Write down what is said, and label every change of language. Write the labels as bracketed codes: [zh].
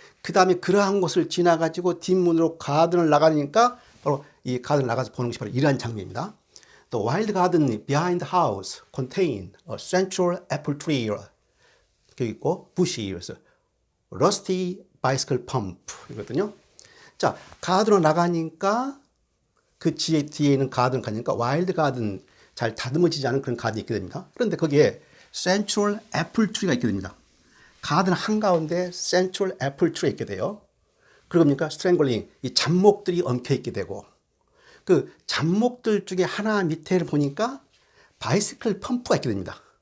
[ko] 그 다음에 그러한 곳을 지나가지고 뒷문으로 가든을 나가니까 바로 이 가든을 나가서 보는 것이 바로 이러한 장면입니다. [en] The wild garden behind the house contain a central apple tree. [ko] 여기 있고 [en] bushy, rusty bicycle pump [ko] 이거든요. 자, 가든으로 나가니까 그 뒤에 있는 가든 가니까 와일드 가든 잘 다듬어지지 않은 그런 가든이 있게 됩니다. 그런데 거기에 센트럴 애플 트리가 있게 됩니다. 가든 한가운데 센트럴 애플 트리가 있게 돼요. 그리고 뭡니까? 스트랭글링, 이 잡목들이 엉켜 있게 되고 그 잡목들 중에 하나 밑에를 보니까 바이시클 펌프가 있게 됩니다.